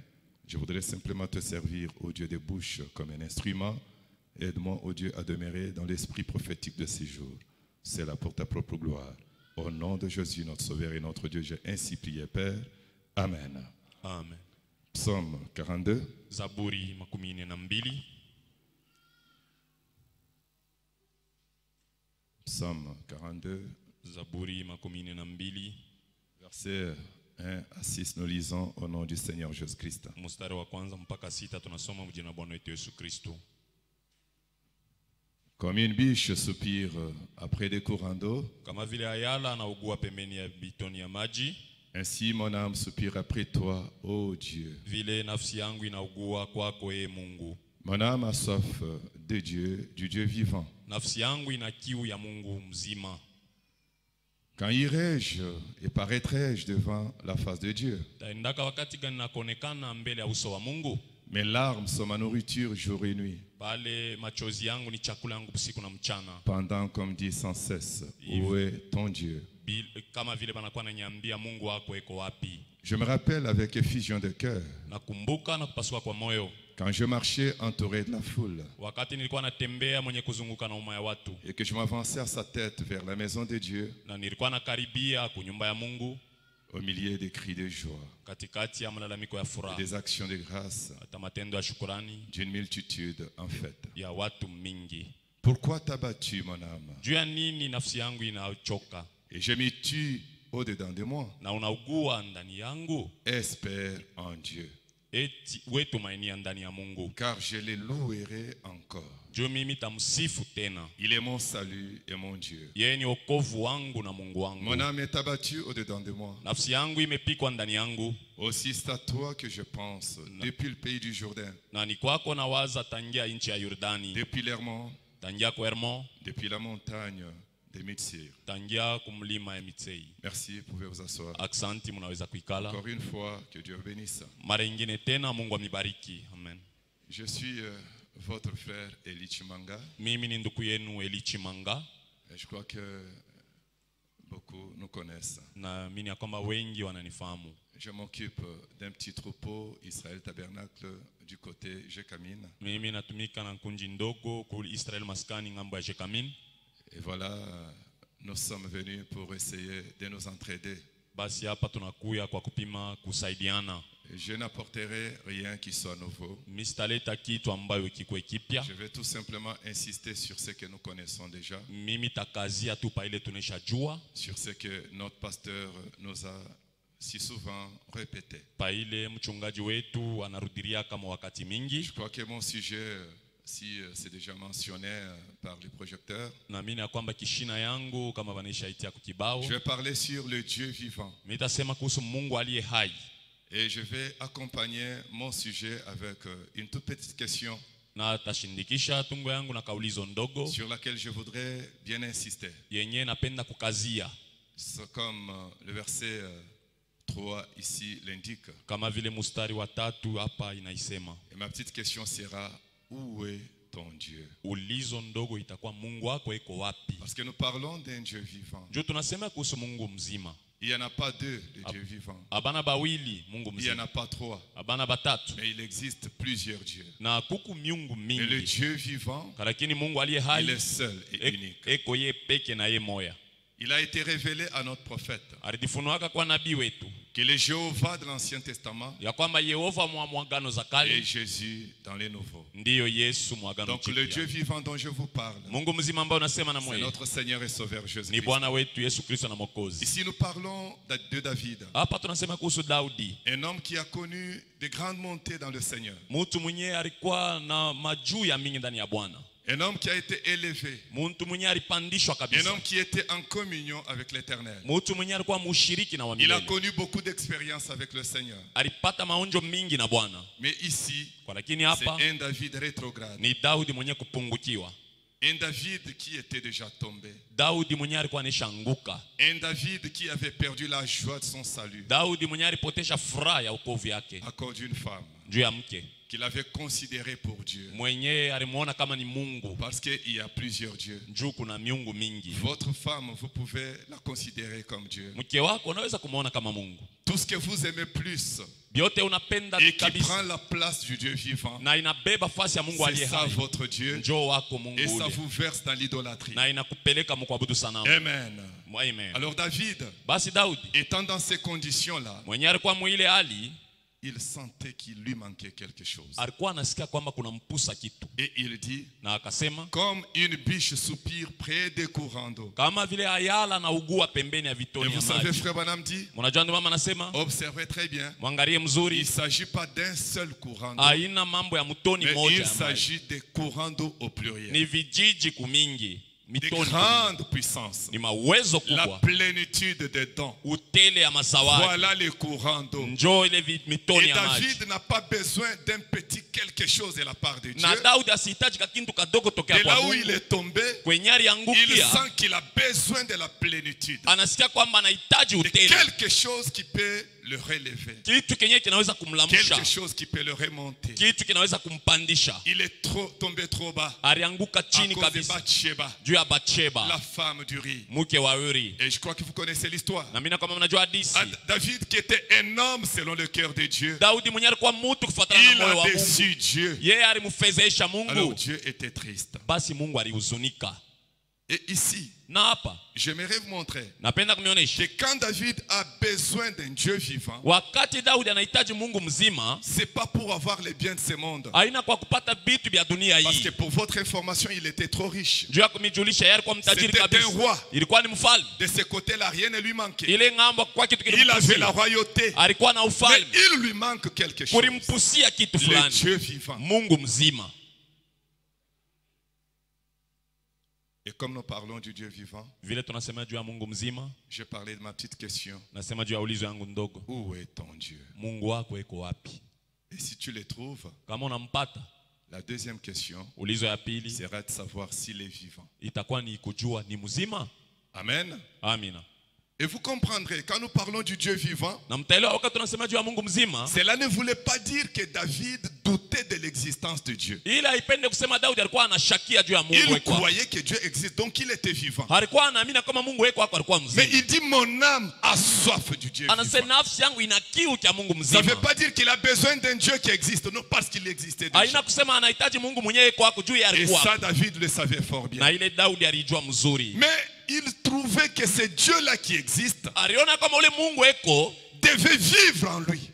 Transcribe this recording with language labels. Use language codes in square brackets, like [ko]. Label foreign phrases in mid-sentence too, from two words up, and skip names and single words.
[fr] Je voudrais simplement te servir, ô Dieu des bouches, comme un instrument. Aide-moi, ô Dieu, à demeurer dans l'esprit prophétique de ces jours. C'est là pour ta propre gloire. Au nom de Jésus, notre Sauveur et notre Dieu, j'ai ainsi prié, Père. Amen. Amen. Psaume 42. [sw] Zaburi 42. [fr] Psaume 42, [sw] Zaburi makumi nne na mbili [fr] Versets 1 à 6, nous lisons au nom du Seigneur Jésus-Christ. [sw] mstari wa kwanza mpaka sita tunasoma kwa jina la Bwana wetu Yesu Kristo. [fr] Comme une biche soupire après des courants d'eau, [sw] Kama vile ayala anaugua pembeni ya bitoni ya maji, [fr] ainsi mon âme soupire après toi, ô Dieu. [sw] vile nafsi yangu inaugua kwako Mungu. [fr] Mon âme a soif de Dieu, du Dieu vivant. [sw] Nafsi yangu ina kiu ya Mungu mzima. [fr] Quand irai-je et paraîtrai-je devant la face de Dieu? [sw] Taendaka wakati gani nakonekana mbele ya uso wa Mungu? [fr] Mes larmes sont ma nourriture jour et nuit. [sw] Pale machozi yangu ni chakula yangu usiku na mchana. [fr] Pendant qu'on me dit sans cesse, où est ton Dieu? [sw] Kama vile banakuwa nanyambia Mungu wako eko wapi? [fr] Je me rappelle avec effusion de cœur, [sw] Nakumbuka na kupasuka kwa moyo [fr] quand je marchais entouré de la foule [sw] wakati nilikuwa natembea mwenye kuzunguka na umma ya watu, [fr] et que je m'avançais à sa tête vers la maison de Dieu, [sw] na nilikuwa nakaribia kunyumba ya Mungu [fr] au milieu des cris de joie, [sw] katikati ya malalamiko ya [fr] et [sw] furaha, [fr] des actions de grâce [sw] hata matendo ya shukurani [fr] d'une multitude en fait. [sw] ya watu mingi. [fr] Pourquoi t'as battu mon âme? [sw] Juu ya nini nafsi yangu inachoka [fr] Et je me tue au-dedans de moi. [sw] na unaugua ndani yangu? [fr] Espère en Dieu, [sw] Eti wetumainia ndani ya Mungu, [fr] car je le louerai encore. [sw] juu mimi tamsifu tena. [fr] Il est mon salut et mon Dieu. [sw] Yeye ni wokovu wangu na Mungu wangu. [fr] Mon âme est abattue au-dedans de moi. [sw] Nafsi yangu imepikwa ndani yangu, [fr] Aussi c'est à toi que je pense, depuis le pays du Jourdain, [sw] na ni kwako nawaza tangia nchi ya Yordani, [fr] depuis l'Hermon, [sw] tangia kwa Hermon, [fr] depuis la montagne de Mitsir. [sw] tangia kumlima ya Mitsei. [fr] Merci, vous pouvez vous asseoir. [sw] Aksanti, munaweza kuikala. [fr] Encore une fois, que Dieu vous bénisse. [sw] Mara ingine tena Mungu amibariki. [fr] Amen. Je suis votre frère Eli Chimanga. [sw] Mimi ni ndugu yenu Eli Chimanga, [fr] Et je crois que beaucoup nous connaissent. [sw] na mimi ya kwamba wengi wananifahamu. [fr] Je m'occupe d'un petit troupeau Israël Tabernacle du côté Jekamine. [sw] Mimi natumika na kunji ndogo ku Israel Maskani ngambo ya Jekamin. [fr] Et voilà, nous sommes venus pour essayer de nous entraider. [sw] Basi hapa tunakuya kwa kupima kusaidiana. [fr] Je n'apporterai rien qui soit nouveau. [sw] Mistaleta kitu ambayo kikwe kipya. [fr] Je vais tout simplement insister sur ce que nous connaissons déjà, [sw] Mimi takazia tu pa ile tunesha jua, [fr] sur ce que notre pasteur nous a si souvent répété. [sw] pa ile mchungaji wetu anarudiria kama wakati mingi. [fr] Je crois que mon sujet, si c'est déjà mentionné par les projecteurs, [sw] Na mimi ya kwamba kishina yangu kama vanisha itia kukibao. [fr] je vais parler sur le Dieu vivant. [sw] Mimi tasema kuhusu Mungu aliye hai. [fr] Et je vais accompagner mon sujet avec une toute petite question [sw] Na tashindikisha tungo yangu na kaulizo ndogo [fr] sur laquelle je voudrais bien insister. [sw] yenye napenda kukazia, [fr] C'est comme le verset 3 ici l'indique. [sw] kama vile mustari wa 3 hapa inaisema. [fr] Et ma petite question sera, où est ton Dieu? [sw] Ulizo ndogo itakuwa Mungu wako iko wapi? [fr] Parce que nous parlons d'un Dieu vivant. [sw] Juu tunasema kuhusu Mungu mzima. [fr] Il n'y en a pas deux de Dieu vivant. [sw] Abana bawili Mungu [fr] Il n'y en [sw] mzima. [fr] a pas trois. [sw] Abana batatu. [fr] Mais il existe plusieurs dieux. [sw] Na kuku miungu [fr] Mais le [sw] mingi. [fr] Dieu vivant, [sw] Lakini Mungu aliye [fr] il [sw] hai [fr] est seul et unique. [sw] eko ye peke na ye moya. [fr] Il a été révélé à notre prophète [sw] Alijifunuaka kwa nabii wetu [fr] que le Jéhovah de l'Ancien Testament [sw] ya kwamba Yehova mwa mwagano za [fr] est [sw] kale [fr] Jésus dans les nouveaux. [sw] ndiyo Yesu mwagano [fr] Donc le Dieu [sw] jipya. [fr] vivant dont je vous parle, [sw] Mungu mzima ambaye unasema na [fr] c'est [sw] mwe [fr] notre Seigneur et Sauveur [sw] ni [fr] Jésus-Christ. [sw] Bwana wetu Yesu Kristo na Mwokozi. [fr] Ici nous parlons de David, [sw] Hapa tunasema kuhusu Daudi, [fr] un homme qui a connu de grandes montées dans le Seigneur. [sw] mtu mwenye alikuwa na majuu ya mingi ndani ya Bwana, [fr] Un homme qui a été élevé. [sw] mtu mwenye alipandishwa [fr] Un [sw] kabisa, [fr] homme qui était en communion avec l'Éternel. [sw] mtu mwenye alikuwa mushiriki na wa [fr] Il a [sw] milele, [fr] connu beaucoup d'expériences avec le Seigneur. [sw] alipata maonjo mingi na Bwana. [fr] Mais ici, [sw] Kwa lakini [fr] c'est [sw] hapa [fr] un David rétrograde. [sw] ni Daudi mwenye kupungukiwa, [fr] Un David qui était déjà tombé. [sw] Daudi mwenye alikuwa anishanguka, [fr] Un David qui avait perdu la joie de son salut [sw] Daudi mwenye alipotesha furaha ya wokovu yake [fr] à cause d'une femme [sw] juu ya mke [fr] qu'il avait considérée pour Dieu. [sw] mwenye alimuona kama ni Mungu, [fr] Parce qu'il y a plusieurs dieux. [sw] juu kuna miungu mingi. [fr] Votre femme, vous pouvez la considérer comme Dieu. [sw] Mke wako unaweza kumuona kama Mungu, [fr] Tout ce que vous aimez plus [sw] vyote unapenda [fr] et qui prend [sw] kabisa [fr] la place du Dieu vivant, [sw] na inabeba fasi ya Mungu [fr] c'est [sw] aliye [fr] ça [sw] hai, [fr] votre Dieu. [sw] njoo wako Mungu [fr] Et ça [sw] ule, [fr] vous verse dans l'idolâtrie. [sw] na inakupeleka mkuabudu sanamu. [fr] Amen. [sw] Amen. [fr] Alors David, [sw] Basi Daudi [fr] étant dans ces conditions-là, [sw] mwenye alikuwa mwile hali, [fr] il sentait qu'il lui manquait quelque chose. [sw] alikuwa anasikia kwamba kuna mpusa kitu. [fr] Et il dit, [sw] Na akasema [fr] comme une biche soupire près des courants d'eau. [sw] kama vile ayala na ugua pembeni ya [fr] Et [sw] vitoni ya [fr] vous savez, [sw] maji. [fr] frère Branham dit, [sw] Mnajua ndio mama anasema, [fr] observez très bien, [sw] mwangalie [fr] il ne [sw] mzuri, [fr] s'agit pas d'un seul courant d'eau, [sw] haina mambo ya mtoni [fr] mais [sw] moja [fr] il [sw] ya maji. [fr] s'agit des courants d'eau au pluriel. [sw] Ni vijiji kumingi, [fr] Des [sw] mitoni kumingi. [fr] grandes puissances. [sw] Ni mawezo [fr] La [sw] kubwa, [fr] plénitude des dons. [sw] utele ya masawadi. [fr] Voilà les courants d'eau. [sw] Njoo ile mitoni [fr] Et [sw] ya maji. [fr] David n'a pas besoin d'un petit quelque chose de la part de Dieu. [sw] Na Daudi asihitaji kakintu kadogo tokea [fr] Et [sw] kwa [fr] là où il [sw] Mungu. [fr] est tombé, [sw] Kwenye [fr] il [sw] aliangukia, [fr] sent qu'il a besoin de la plénitude. [sw] anasikia kwamba anahitaji [fr] De [sw] utele. [fr] quelque chose qui peut le relever. [sw] Kitu kenye kinaweza kumlamsha, [fr] Quelque chose qui peut le remonter. [sw] kitu kinaweza kumpandisha. [fr] Il est tombé trop bas [sw] Alianguka [fr] à [sw] chini [fr] cause de [sw] kabisa [fr] Bathsheba, [sw] juu ya [fr] la [sw] Bathsheba, [fr] femme d'Uri. [sw] mke wa Uri. [fr] Et je crois que vous connaissez l'histoire. [sw] Na mimi kama mnajua hadithi, [fr] David qui était un homme selon le cœur de Dieu, [sw] Daudi mwenyewe alikuwa mtu kufuatana na [fr] il [sw] moyo [fr] a [sw] wa Mungu. [fr] déçu Dieu. [sw] Yeye alimfedhesha [fr] Alors [sw] Mungu, [fr] Dieu était triste. [sw] basi Mungu alihuzunika. [fr] Et ici, [sw] Na hapa [fr] j'aimerais vous montrer [sw] napenda kumwonyesha [fr] que quand David a besoin d'un Dieu vivant, [sw] wakati Daudi anahitaji Mungu mzima, [fr] c'est pas pour avoir les biens de ce monde. [sw] haina kwa kupata vitu vya dunia [fr] Parce [sw] hii. [fr] que pour votre information, il était trop riche. [sw] Juu ya kumijulisha, yeye alikuwa mtajiri [fr] C'était un [sw] kabisa, [fr] roi. [sw] ilikuwa ni mfalme. [fr] De ce côté-là, rien ne lui manquait. [sw] Ile ng'ambo kwa kitu [fr] Il avait la [sw] kilimpusia, [fr] royauté. [sw] alikuwa na [fr] Mais [sw] ufalme, [fr] il lui manque quelque chose. [sw] kulimpusia kitu [fr] Le [sw] fulani. [fr] Dieu vivant. [sw] Mungu mzima. [fr] Et comme nous parlons du Dieu vivant, [sw] Vile tunasema juu ya Mungu mzima, [fr] je parlais de ma petite question. [sw] nasema juu ya ulizo yangu ndogo. [fr] Où est ton Dieu? [sw] Mungu wako eko wapi? [fr] Et si tu le trouves, [sw] Kama unampata, [fr] la deuxième question [sw] ulizo ya pili [fr] sera de savoir s'il est vivant. [sw] itakuwa ni kujua ni mzima. [fr] Amen. [sw] Amina. [fr] Et vous comprendrez, quand nous parlons du Dieu vivant, [sw] Na mtaelewa wakati tunasema juu ya Mungu mzima, [fr] cela ne voulait pas dire que David doutait de l'existence de Dieu. [sw] ila haipende kusema Daudi alikuwa anashakia juu ya Mungu [fr] Il [sw] eko. [fr] croyait que Dieu existe, donc il était vivant. [sw] Alikuwa anaamini kama Mungu eko wako alikuwa [fr] Mais [sw] mzima. [fr] il dit, mon âme a soif du Dieu [sw] Anasema [fr] vivant. [sw] nafsi yangu ina kiu cha Mungu [fr] Ça ne veut [sw] mzima. [fr] pas dire qu'il a besoin d'un Dieu qui existe, non, parce qu'il existait déjà. [sw] Haina kusema anahitaji Mungu mwenyewe eko wako juu ya [fr] Et [sw] alikuwa. [fr] ça, David le savait fort bien. [sw] Na ile Daudi alijua mzuri. [fr] Mais il trouvait que ce Dieu-là qui existe [sw] Aliona kama ule Mungu eko [fr] devait vivre en lui.